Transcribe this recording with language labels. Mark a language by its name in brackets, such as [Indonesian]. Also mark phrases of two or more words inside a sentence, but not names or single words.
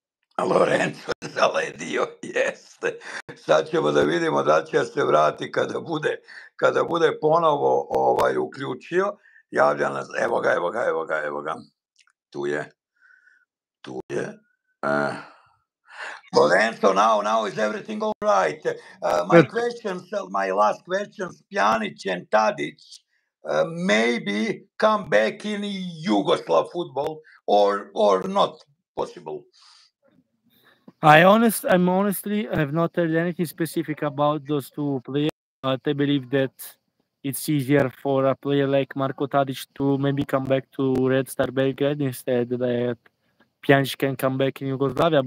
[Bosnian] Lorenzo je zaledio, jeste. Sad ćemo da vidimo da će se vrati kada bude ponovo uključio. Javlja nas, evo ga. Tu je. [English] Lorenzo, now is everything all right? My last questions, Pjanic and Tadic maybe come back in Yugoslav football or not possible? I honestly have not heard anything specific about those two players, but I believe that it's easier for a player like Marko Tadic to maybe come back to Red Star Belgrade instead that Pjanic can come back in Yugoslavia.